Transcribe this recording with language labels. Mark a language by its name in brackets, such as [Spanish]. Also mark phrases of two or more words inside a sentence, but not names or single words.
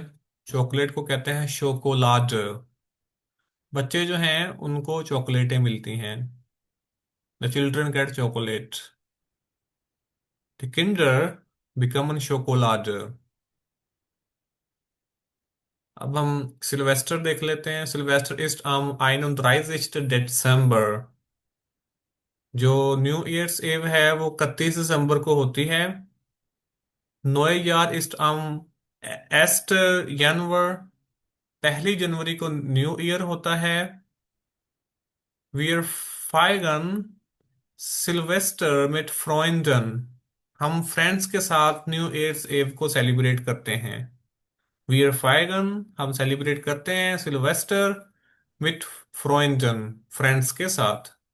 [Hindi] चॉकलेट को कहते हैं शोकोलाड। बच्चे जो हैं उनको चॉकलेटें मिलती हैं। [English] the children get chocolate. [German] die Kinder bekommen Schokolade. [Hindi] अब हम सिल्वेस्टर देख लेते हैं। [German] Silvester ist am 31. Dezember। [Hindi] जो [English] New Year's Eve [Hindi] है वो 31 दिसंबर को होती है। [German] Neujahr ist am 1. Januar। [Hindi] 1 जनवरी को [English] New Year [Hindi] होता है। [German] Wir feiern Silvester mit Freunden. [Hindi] हम फ्रेंड्स के साथ [English] New Year's Eve [Hindi] को सेलिब्रेट करते हैं। [German] Wir feiern, [Hindi] हम सेलिब्रेट करते हैं [German] Silvester mit Freunden, [Hindi] फ्रेंड्स के साथ।